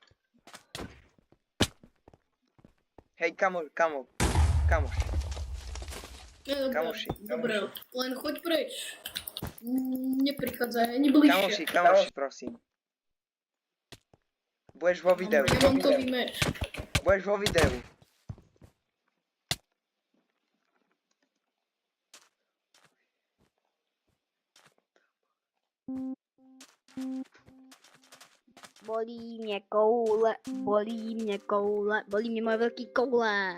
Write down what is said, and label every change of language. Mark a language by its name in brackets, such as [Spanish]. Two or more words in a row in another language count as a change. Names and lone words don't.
[Slovak] Hej, kamoši. Kamoši. Dobre, len choď preč. Neprichádzaj ani bližšie. Kamoši, prosím. Budeš vo videu. Ja mám to vymeč. Budeš vo videu. [Czech] Bolí mě koule, bolí mě moje velký koule.